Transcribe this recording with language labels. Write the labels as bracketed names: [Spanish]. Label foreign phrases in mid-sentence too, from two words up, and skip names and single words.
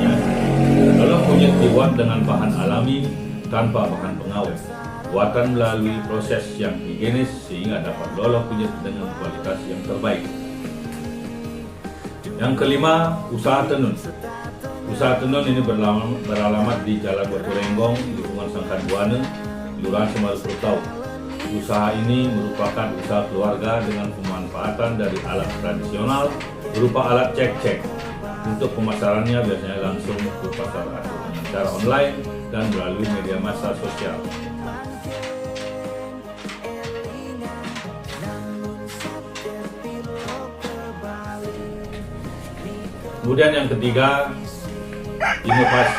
[Indonesian] Loloh kunyit dibuat dengan bahan alami tanpa bahan pengawet. pembuatan melalui proses yang higienis sehingga dapat lolos kunyit dengan kualitas yang terbaik. Yang kelima, usaha tenun. Usaha tenun ini beralamat di Jalan Batu Renggong, lingkungan Sangkan Buana, Kelurahan Semeru Purutau. Usaha ini merupakan usaha keluarga dengan pemanfaatan dari alat tradisional berupa alat cek-cek. Untuk pemasarannya biasanya langsung ke pasar atau dengan cara online dan melalui media massa sosial. Kemudian yang ketiga, inovasi.